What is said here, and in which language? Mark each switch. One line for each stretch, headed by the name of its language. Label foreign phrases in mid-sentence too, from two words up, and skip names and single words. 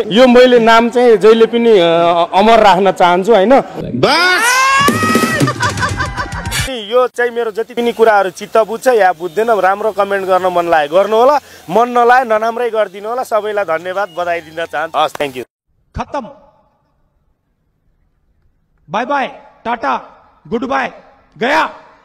Nepali: यो मैले नाम चाहिँ जहिले पनि अमर राख्न चाहन्छु होइन। यो चाहिँ मेरो जति पनि कुराहरू चित्त बुझ्छ या बुझ्दैन, राम्रो कमेन्ट गर्न मन लाग्यो गर्नु होला, मन नलागे नराम्रै गरिदिनु होला। सबैलाई धन्यवाद, बधाई दिन चाहन्छु। हस्,
English: thank you. खत्म, bye bye, tata, good bye, गया।